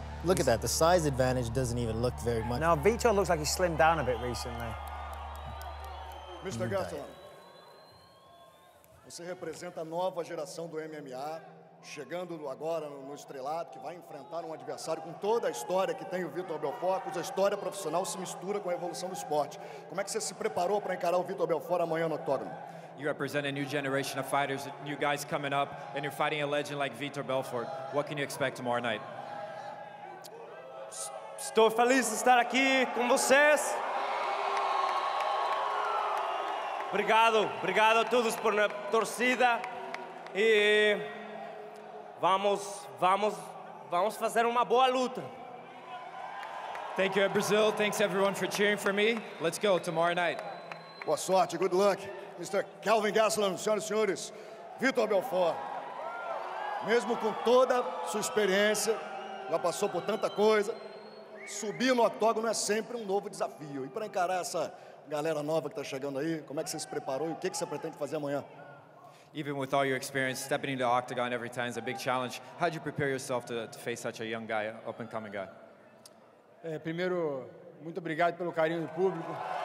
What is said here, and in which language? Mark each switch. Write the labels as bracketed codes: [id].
[en] Look at that. The size advantage doesn't even look very much. No, Vitor looks like he's slimmed down a bit recently. Mr. [pt] Gastelum, você representa a nova geração do MMA, chegando agora no estrelado, que vai enfrentar um adversário com toda a história que tem o Vitor Belfort, cuja história profissional se mistura com a evolução do esporte. Como é que você se preparou para encarar o Vitor Belfort amanhã no octógono? [en] You represent a new generation of fighters, new guys coming up, and you're fighting a legend like Vitor Belfort. What can you expect tomorrow night? [pt] Estou feliz de estar aqui com vocês. Obrigado a todos por na torcida e vamos fazer uma boa luta. [en] Thank you, Brazil. Thanks everyone for cheering for me. Let's go tomorrow night. [pt] Boa sorte, [en] good luck. Mr. [pt] Kelvin Gastelum, senhoras e senhores, Vitor Belfort, mesmo com toda sua experiência, já passou por tanta coisa, subir no octógono é sempre um novo desafio. E para encarar essa galera nova que está chegando aí, como é que você se preparou e o que você pretende fazer amanhã? [en] Even with all your experience, stepping into the octagon every time is a big challenge. How did you prepare yourself to face such a young guy, up-and-coming guy? [pt] Primeiro, muito obrigado pelo carinho do público.